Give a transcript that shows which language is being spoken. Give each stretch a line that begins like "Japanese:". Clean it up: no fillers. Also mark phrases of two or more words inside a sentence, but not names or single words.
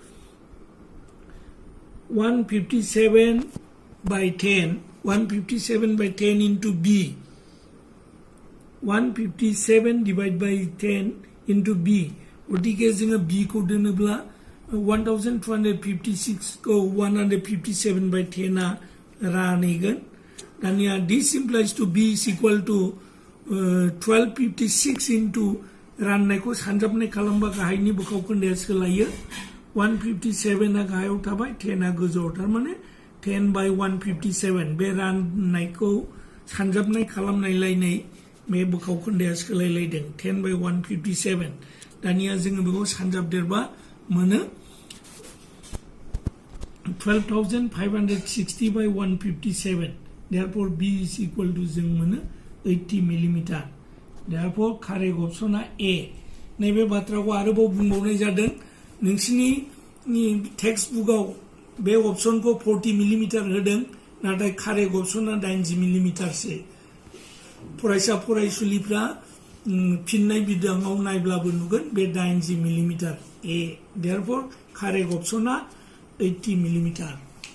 English: 157/10 into b 157 divided by 10 into b
Bodo: गतिके जोङो b खौ दोनोब्ला
English: 1256
Bodo: को 157/10 आ रानहैगोन दानिया
English: this implies to b is equal to
Bodo: 1256 into राननायखौ सानजाबनाय खालामबा गाहायनि बोखाव खोन्दोआ सोलायो 157 आ गाहायाव थाबाय 10 आ गोजौआव थारमाने 10/157 बे राननायखौ सानजाबनाय खालामनायलाय नै बे बोखाव खोन्दोआ सोलायलायदों 10/157 दानिया जोङो बेखौ सानजाबदेरबा मोनो
English: 12,560/157 therefore b is equal to
Bodo: जों मोनो
English: 80 मिलिमिटार therefore
Bodo: कारेक्ट अपसना a नैबे बाथ्राखौ आरोबाव बुंबावनाय जादों नोंसिनि टेक्स्ट बुकआव बे अपसनखौ 40 मिलिमिटार होदों नाथाय कारेक्ट अपसना 80 मिलिमिटारसो फरायसा फरायसुलिफ्रा फिननाय बिदाङाव नायब्लाबो नुगोन बे 80 मिलिमिटार a therefore कारेक्ट अपसना 80 मिलिमिटार